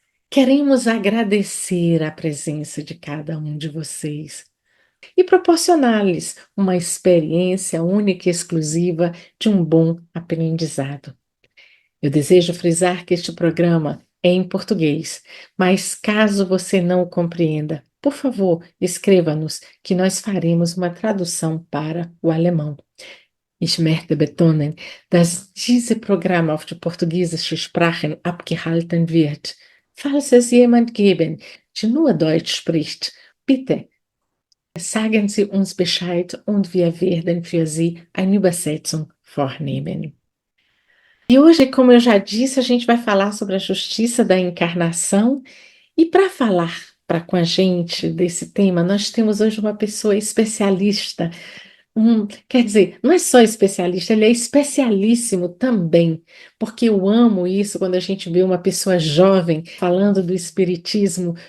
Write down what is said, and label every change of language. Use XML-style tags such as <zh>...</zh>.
<pt>Queremos agradecer a presença de cada um de vocês e proporcionar-lhes uma experiência única e exclusiva de um bom aprendizado. Eu desejo frisar que este programa é em português, mas caso você não o compreenda, por favor, escreva-nos que nós faremos uma tradução para o alemão.</pt> <de>Ich möchte betonen, dass diese Programm auf die portugiesische Sprache abgehalten wird. Falls es jemand geben, die nur Deutsch spricht, bitte sagen Sie uns Bescheid und wir werden für Sie eine Übersetzung vornehmen.</de> <pt>E hoje, como eu já disse, a gente vai falar sobre a justiça da encarnação. E para falar com a gente desse tema, nós temos hoje uma pessoa especialista. Quer dizer, não é só especialista, ele é especialíssimo também, porque eu amo isso quando a gente vê uma pessoa jovem falando do espiritismo.</pt>